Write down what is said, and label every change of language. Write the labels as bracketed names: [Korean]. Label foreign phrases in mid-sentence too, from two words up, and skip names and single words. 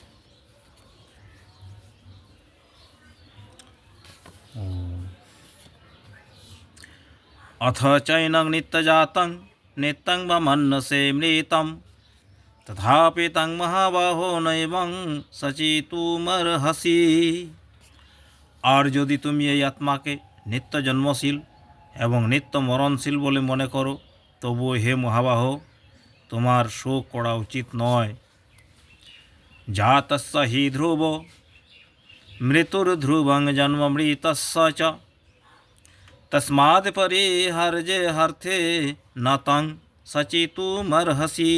[Sanskrit] अथ चैनं नित्यजातं नित्यं वमन्यसे मृतं तथापि तं महाबाहो नैवं सचितुमर्हसि। [Bangla] আর যদি তুমি এই আত্মাকে নিত্য জন্মশীল এবং নিত্য মরণশীল বলে মনে করো, তবুও হে মহাবাহ, তোমার শোক করা উচিত নয়। [Sanskrit] জাতস্য হি ধ্রুব মৃত্যুর্ধ্রুবং জন্মমৃতস্য চ তস্মাৎ পরিহার্যে হার্থে ন তং সচিতুমর্হসি।